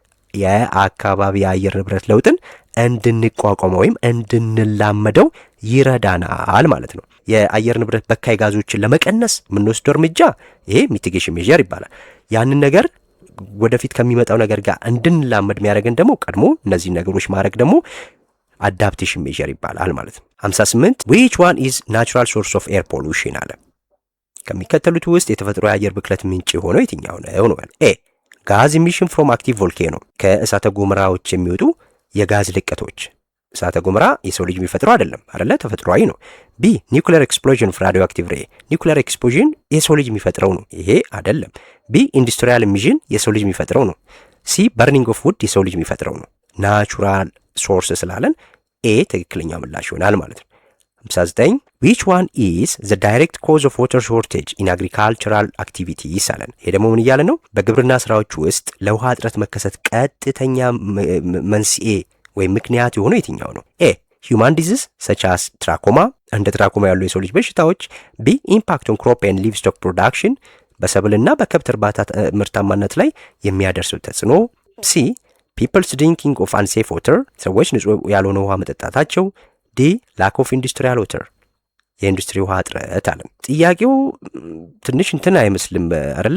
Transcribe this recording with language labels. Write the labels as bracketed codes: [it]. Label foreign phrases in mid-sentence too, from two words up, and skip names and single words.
[am] የአካባቢ የአየር ንብረት ለውጥን እንድንቋቋመው ወይም እንድንላመደው ይረዳናል ማለት ነው። የአየር ንብረት በካይ ጋዞችን ለመቀነስ የምንወስደው እርምጃ ይሄ [en] mitigation measure [am] ይባላል። ያንን ነገር ወደፊት ከሚመጣው ነገር ጋር እንድንላመድ የሚያደርገን ደግሞ ቀድሞ እነዚህ ነገሮች ማድረግ ደግሞ [en] adaptation measure [am] ይባላል ማለት ነው። 58 [en] which one is natural source of air pollution [am] አለ። ከሚከተሉት ውስጥ የተፈጥሮ የአየር ብክለት ምንጭ የሆነው የትኛው ነው? [en] a gas emission from active volcano [am] ከእሳተ ገሞራዎች የሚወጡ የጋዝ ልቀቶች። እሳተ ገሞራ የሰው ልጅ የሚፈጥረው አይደለ ተፈጥሯዊ ነው። [en] b nuclear explosion of radio active ray nuclear explosion [am] የሰው ልጅ የሚፈጥረው ነው፣ ይሄ አይደለም። [en] b industrial emission [am] የሰው ልጅ የሚፈጥረው ነው። [en] c burning of wood [am] የሰው ልጅ የሚፈጥረው ነው። [en] natural source [am] ስላለን ኤ ትክክለኛ ምላሽ ይሆናል ማለት ነው። 59 [en] which one is the direct cause of water shortage in agricultural activities [am] አለን። ይሄ ደግሞ ምን እያለ ነው? በግብርና ስራዎች ውስጥ ለውሃ እጥረት መከሰት ቀጥተኛ መንስኤ ወይም ምክንያት የሆነው የትኛው ነው? [en] a human disease such as [am] ትራኮማ እንደ ትራኮማ ያሉ የሰው ልጅ በሽታዎች። [en] b impact on crop and livestock production [am] በሰብልና በከብት እርባታ ምርታማነት ላይ የሚያደርሰው ተጽዕኖ። [en] c peoples drinking of unsafe water [am] ሰዎች ንጹህ ያልሆነ ውሃ መጠጣታቸው። [en] d lack of industrial water [am] የኢንዱስትሪ ውሃ እጥረት አለን። ጥያቄው ትንሽ እንትን አይመስልም አይደለ?